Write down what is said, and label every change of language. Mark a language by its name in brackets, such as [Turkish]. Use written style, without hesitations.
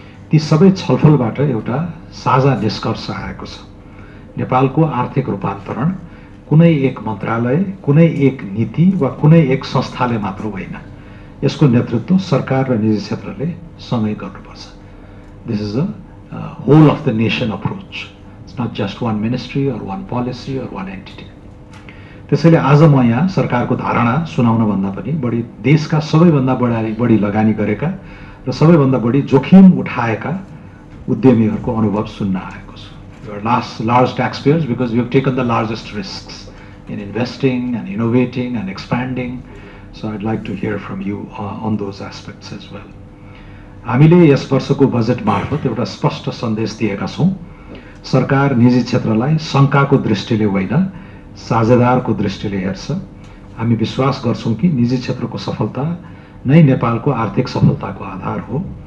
[Nepali] ती सबै छलफलबाट एउटा साझा निष्कर्ष आएको छ। नेपालको आर्थिक रूपान्तरण कुनै एक मन्त्रालय, कुनै एक नीति वा कुनै एक संस्थाले मात्र होइन, यसको नेतृत्व सरकार र निजी क्षेत्रले सँगै गर्नुपर्छ। [English] This is a whole of the nation approach. It's not just one ministry or one policy or one entity. [Nepali] त्यसैले आज म यहाँ सरकारको धारणा सुनाउनभन्दा पनि बढी देशका सबैभन्दा बढी लगानी गरेका र सबैभन्दा बढी जोखिम उठाएका उद्यमीहरूको अनुभव सुन्न आएको छु। [English] You are large taxpayers because you have taken the largest risks in investing and innovating and expanding. So I'd like to hear from you on those aspects as well. [Nepali] हामीले यस वर्षको बजेट मार्फत एउटा स्पष्ट सन्देश दिएका छौँ। सरकार निजी क्षेत्रलाई शङ्काको दृष्टिले होइन, साझेदारको दृष्टिले हेर्छ। हामी विश्वास गर्छौँ कि निजी क्षेत्रको सफलता नै नेपालको आर्थिक सफलताको आधार हो।